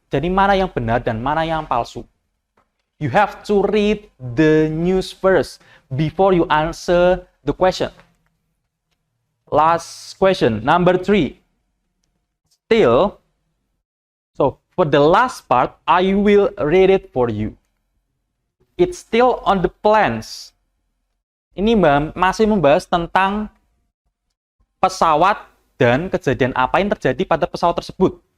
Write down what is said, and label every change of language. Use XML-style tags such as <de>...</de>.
<id>Jadi mana yang benar dan mana yang palsu.</id> <en>You have to read the news first before you answer the question. Last question, number 3. Still, so for the last part, I will read it for you. It's still on the plans.</en> <id>Ini masih membahas tentang pesawat dan kejadian apa yang terjadi pada pesawat tersebut.</id>